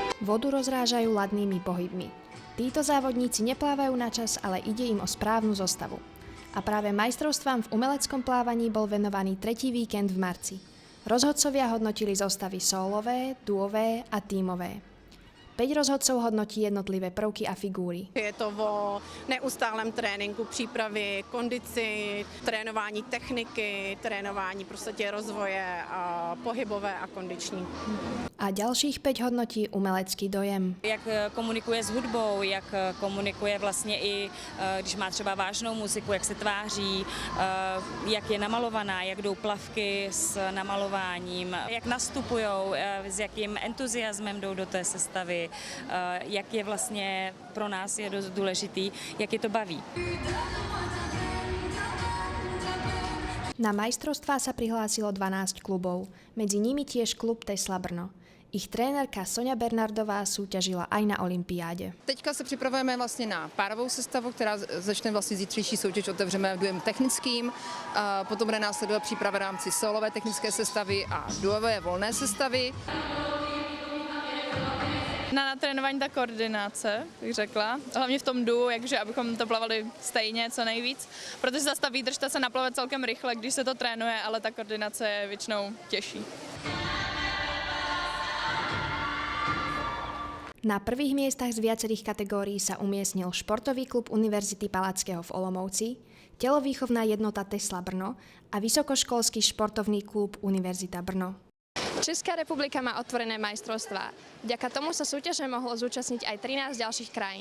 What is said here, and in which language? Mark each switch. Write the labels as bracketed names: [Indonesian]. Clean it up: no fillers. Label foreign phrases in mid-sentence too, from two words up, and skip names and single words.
[Slovak] vodu rozrážajú ladnými pohybmi. Títo závodníci neplávajú na čas, ale ide im o správnu zostavu. A práve majstrovstvám v umeleckom plávaní bol venovaný tretí víkend v marci. Rozhodcovia hodnotili zostavy sólové, duové a tímové. 5 rozhodcov hodnotí jednotlivé prvky a figúry. [Czech] Je to o neustálém tréninku, přípravy, kondici, trénování techniky, trénování prostě rozvoje pohybové a kondiční. [Slovak] A ďalších 5 hodnotí umelecký dojem. [Czech] Jak komunikuje s hudbou, jak komunikuje vlastně i, když má třeba vážnou muziku, jak se tváří, jak je namalovaná, jak jdou plavky s namalováním, jak nastupujou, s jakým entuziasmem jdou do té sestavy, jak je vlastně pro nás je dost důležitý, jak je to baví. [Slovak] Na majstrovstvá sa prihlásilo 12 klubov, medzi nimi tiež klub Tesla Brno. Ich trénerka Soňa Bernardová súťažila aj na olympiáde. [Czech] Teďka se připravujeme vlastně na párovou sestavu, která začne vlastně zítřejší soutěž, otevřeme duem technickým, potom bude následovat příprava v rámci solové technické sestavy a duové volné sestavy. Na natrénování ta koordinace, bych řekla. Hlavně v tom duu, jakže abychom to plavali stejně co nejvíc. Protože zase ta výdrž ta se naplave celkem rychle, když se to trénuje, ale ta koordinace je většinou těžší. [Slovak] Na prvých miestach z viacerých kategórií sa umiestnil športový klub Univerzity Palackého v Olomouci, telovýchovná jednota Tesla Brno a vysokoškolský športovný klub Univerzita Brno. Česká republika má otvorené majstrovstvá. Vďaka tomu sa súťaže mohlo zúčastniť aj 13 ďalších krajín.